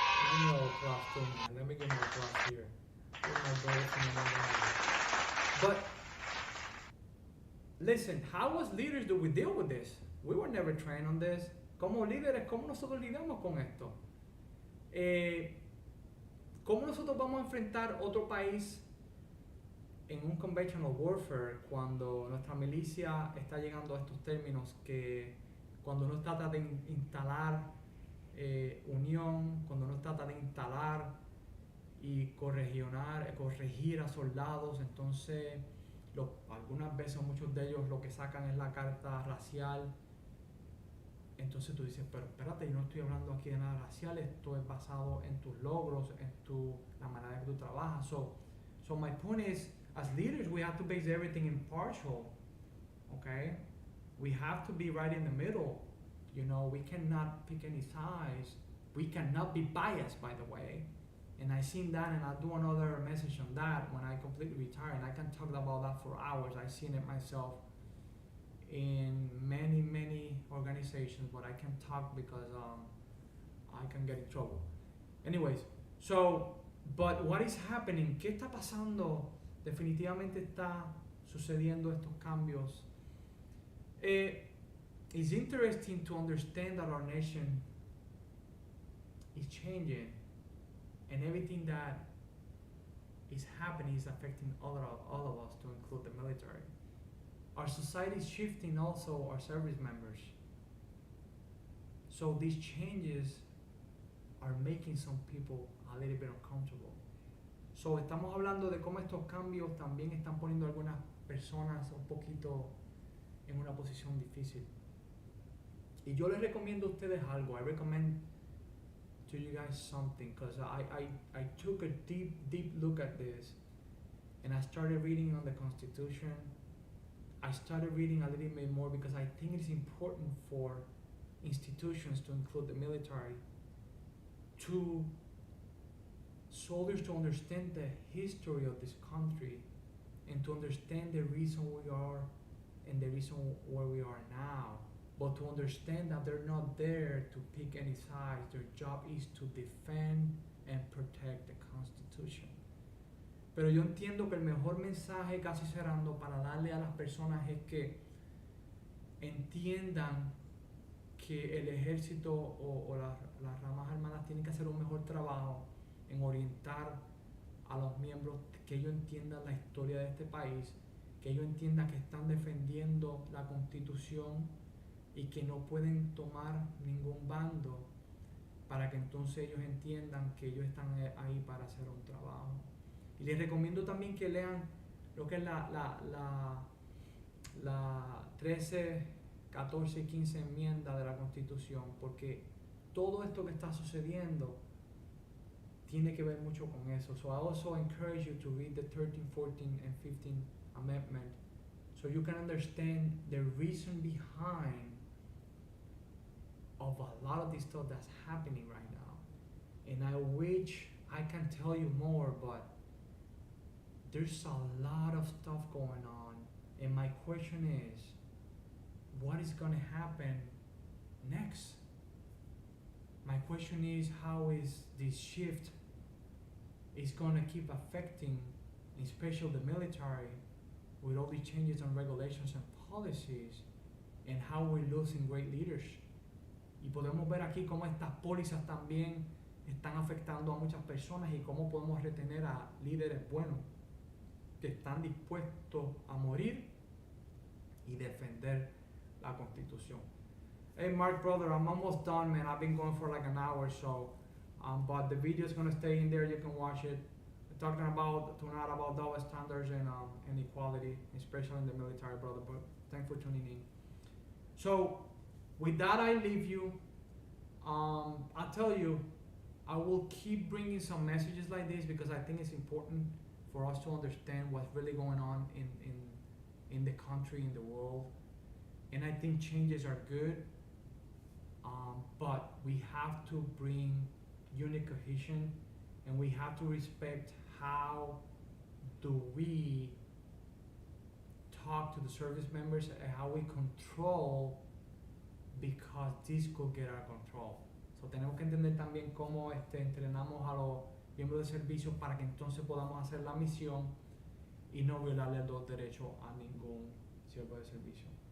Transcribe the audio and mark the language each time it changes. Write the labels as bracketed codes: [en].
[en] Give me a class too, man. Let me give you a class here. You're my brother from another mother. But listen, how as leaders do we deal with this? We were never trained on this. [es] Como líderes, ¿cómo nosotros lidiamos con esto? ¿Cómo nosotros vamos a enfrentar otro país en un [en] conventional warfare [es] cuando nuestra milicia está llegando a estos términos, que cuando uno trata de instalar unión, cuando uno trata de instalar y corregir a soldados, entonces algunas veces, muchos de ellos lo que sacan es la carta racial. Entonces tú dices, pero espérate, yo no estoy hablando aquí de nada racial, esto es basado en tus logros, en la manera que tú trabajas. [en] So my point is, as leaders, we have to base everything impartial, okay? We have to be right in the middle. You know, we cannot pick any sides. We cannot be biased, by the way. And I seen that, and I'll do another message on that when I completely retire, and I can talk about that for hours. I've seen it myself in many organizations, but I can't talk because I can get in trouble. Anyways, so, but what is happening? [es] ¿Qué está pasando? Definitivamente está sucediendo estos cambios. [en] It's interesting to understand that our nation is changing, and everything that is happening is affecting all of us, to include the military. Our society is shifting, also our service members. So these changes are making some people a little bit uncomfortable. [es] So estamos hablando de cómo estos cambios también están poniendo a algunas personas un poquito en una posición difícil. Y yo les recomiendo a ustedes algo. [en] I recommend to you guys something, because I took a deep look at this, and I started reading on the Constitution. I started reading a little bit more because I think it's important for institutions, to include the military, to soldiers to understand the history of this country and to understand the reason we are and the reason where we are now, but to understand that they're not there to pick any sides. Their job is to defend and protect the Constitution. [es] Pero yo entiendo que el mejor mensaje, casi cerrando, para darle a las personas es que entiendan que el ejército o las ramas armadas tienen que hacer un mejor trabajo en orientar a los miembros, que ellos entiendan la historia de este país, que ellos entiendan que están defendiendo la Constitución y que no pueden tomar ningún bando, para que entonces ellos entiendan que ellos están ahí para hacer un trabajo. Y les recomiendo también que lean lo que es la 13, 14 y 15 enmienda de la Constitución, porque todo esto que está sucediendo tiene que ver mucho con eso. [en] So I also encourage you to read the 13, 14 and 15 amendment, so you can understand the reason behind of a lot of this stuff that's happening right now. And I wish I can tell you more, but there's a lot of stuff going on. And my question is, what is going to happen next? My question is, how is this shift is going to keep affecting, especially the military, with all these changes and regulations and policies, and how we're losing great leaders. [es] Y podemos ver aquí cómo estas pólizas también están afectando a muchas personas y cómo podemos retener a líderes buenos que están dispuestos a morir y defender la Constitución. [en] Hey Mark, brother, I'm almost done, man. I've been going for like an hour or so, but the video is gonna stay in there. You can watch it. We're talking about tonight about double standards and equality, especially in the military, brother. But thanks for tuning in. So, with that, I leave you. I tell you, I will keep bringing some messages like this because I think it's important for us to understand what's really going on in the country, in the world. And I think changes are good, but we have to bring unit cohesion, and we have to respect how do we talk to the service members and how we control, because this could get out of control. [es] So tenemos que entender también cómo entrenamos a los miembros de servicio para que entonces podamos hacer la misión y no violarle los derechos a ningún siervo de servicio.